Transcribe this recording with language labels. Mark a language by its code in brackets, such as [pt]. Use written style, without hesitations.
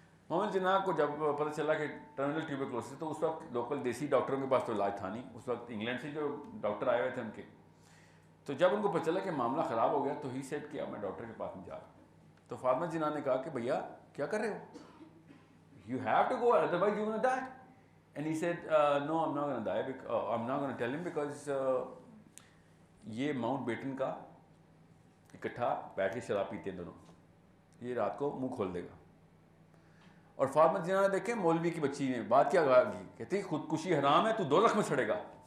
[ur] محمد جناح کو جب پتہ چلا کہ ٹرمینل ٹیوبرکلوسس, تو اس وقت لوکل دیسی ڈاکٹروں کے پاس تو علاج تھا نہیں. اس وقت انگلینڈ سے جو ڈاکٹر آئے ہوئے تھے ان کے, تو جب ان کو پتہ چلا کہ معاملہ خراب ہو گیا تو ہی سیٹ کیا میں ڈاکٹر کے پاس نہیں جا رہا. تو فاطمہ جناح نے کہا کہ بھیا کیا کر رہے ہو, [en] You have to go otherwise you will die. And he said, no, I'm not going to die. I'm not going to tell him because [ur] یہ ماؤنٹ بیٹن کا اکٹھا بیٹھ کے شراب پیتے ہیں دونوں, یہ رات کو منہ کھول دے گا. اور فاطمہ جناح نے دیکھیں مولوی کی بچی نے بات کیا کی, کہتی خودکشی حرام ہے, تو دوزخ میں سڑے گا.